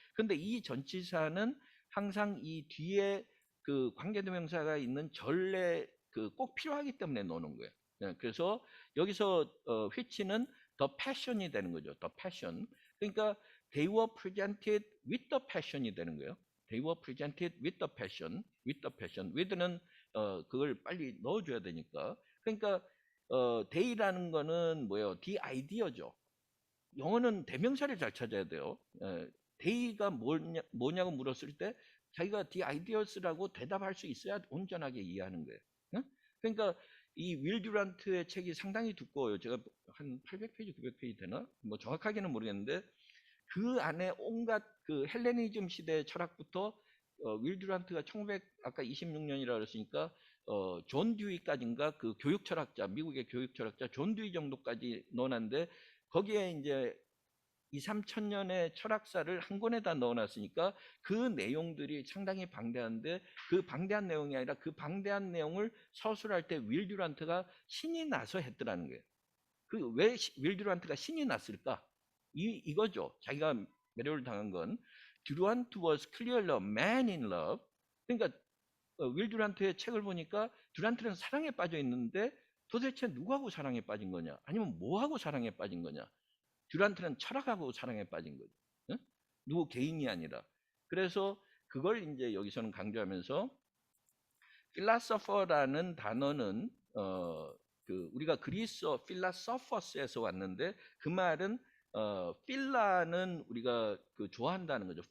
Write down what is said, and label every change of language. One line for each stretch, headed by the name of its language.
Korean: 근데 이 전치사는 항상 이 뒤에 그 관계대명사가 있는 전례 꼭 필요하기 때문에 넣는 거예요. 그래서 여기서 which는 the passion이 되는 거죠.
English: the passion.
Korean: 그러니까
English: they were presented with the passion이
Korean: 되는 거예요.
English: they were presented with the passion. with the passion.
Korean: with는 그걸 빨리 넣어줘야 되니까. 그러니까 they라는 거는 뭐예요?
English: the idea죠.
Korean: 영어는 대명사를 잘 찾아야 돼요. they가 뭐냐고 물었을 때 자기가
English: the ideas
Korean: 라고 대답할 수 있어야 온전하게 이해하는 거예요. 그러니까 이 윌 듀란트의 책이 상당히 두꺼워요. 제가 한 800페이지, 900페이지 되나? 뭐 정확하게는 모르겠는데, 그 안에 온갖 그 헬레니즘 시대의 철학부터 윌 듀란트가 1900 아까 26년이라 그랬으니까 존 듀이까지인가, 그 교육 철학자, 미국의 교육 철학자 존 듀이 정도까지 넣어놨는데, 거기에 이제 2, 3천 년의 철학사를 한 권에다 넣어놨으니까 그 내용들이 상당히 방대한데, 그 방대한 내용이 아니라 그 방대한 내용을 서술할 때 윌 듀란트가 신이 나서 했더라는 거예요. 그 왜 윌 듀란트가 신이 났을까? 이거죠. 자기가 매료를 당한 건 듀란트
English: was clearly a man in love.
Korean: 그러니까 윌 듀란트의 책을 보니까 듀란트는 사랑에 빠져 있는데 도대체 누구하고 사랑에 빠진 거냐? 아니면 뭐하고 사랑에 빠진 거냐? 듀란트는 철학하고 사랑에 빠진 거죠. 응? 누구 개인이 아니라. 그래서 그걸 이제 여기서는 강조하면서 philosopher라는 단어는 우리가 그리스어 philosophos에서 왔는데 그 말은 필라는 우리가 좋아한다는 거죠.